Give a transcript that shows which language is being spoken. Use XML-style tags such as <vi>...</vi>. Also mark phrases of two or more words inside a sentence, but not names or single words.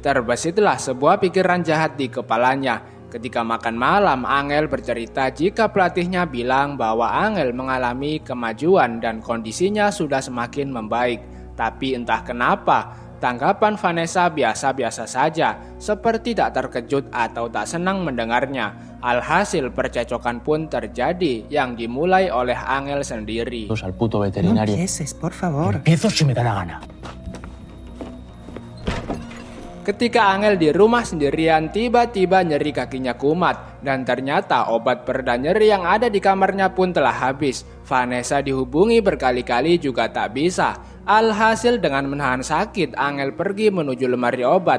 <id>Terbesitlah sebuah pikiran jahat di kepalanya. Ketika makan malam, Angel bercerita jika pelatihnya bilang bahwa Angel mengalami kemajuan dan kondisinya sudah semakin membaik. Tapi entah kenapa, tanggapan Vanessa biasa-biasa saja, seperti tak terkejut atau tak senang mendengarnya. Alhasil percecokan pun terjadi yang dimulai oleh Angel sendiri.</id> <es>Al puto veterinario. No empieces, por favor. Empiezo si me da la gana.</es> <id>Ketika Angel di rumah sendirian, tiba-tiba nyeri kakinya kumat. Dan ternyata obat pereda nyeri yang ada di kamarnya pun telah habis. Vanessa dihubungi berkali-kali juga tak bisa. Alhasil dengan menahan sakit, Angel pergi menuju lemari obat.</id>